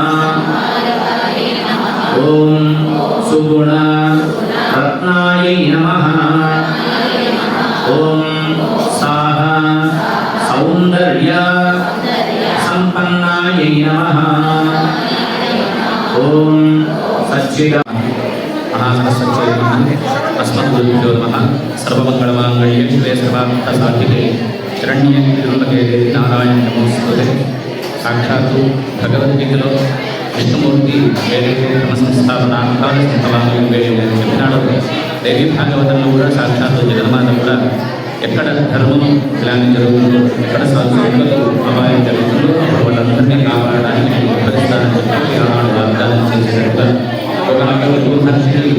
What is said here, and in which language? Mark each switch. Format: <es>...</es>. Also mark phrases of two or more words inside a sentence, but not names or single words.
<sa>ఓం సుగుణ రత్నాయై నమః. ఓం సాహ సౌందర్య సంపన్నాయై నమః. ఓం సచ్చిద अस्मद्गुरुभ्यो नमः. सर्वमङ्गलमाङ्गल्ये शिवे सर्वार्थसाधिके शरण्ये त्र्यम्बके नारायणे नमोस्तुते.</sa> <te>साक्षात् భగవద్గీతలో విష్ణుమూర్తి ఏదైతే ధర్మ సంస్థాపన చెప్పినాడో దేవి భాగవతంలో కూడా సాక్షాత్ జగన్మాత కూడా ఎక్కడ ధర్మం ఇలాంటి జరుగుతుందో, ఎక్కడ సంస్కృతులు అపాయం జరుగుతుందో అప్పుడు వాళ్ళందరినీ కాపాడడానికి ఉద్ధరిస్తారని చెప్పి ఆనాడు వాగ్దానం చేసేటట్టుగా ఒకనాడు గురుహర్షిని</te>